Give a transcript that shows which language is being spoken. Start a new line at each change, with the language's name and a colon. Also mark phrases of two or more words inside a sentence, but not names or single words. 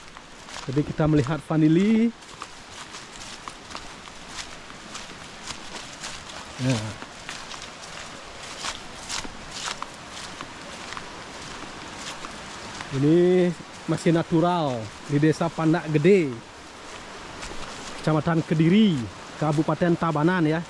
Indonesian: Jadi kita melihat vanili. Ya. Ini masih natural di Desa Pandak Gede, Kecamatan Kediri, Kabupaten Tabanan ya.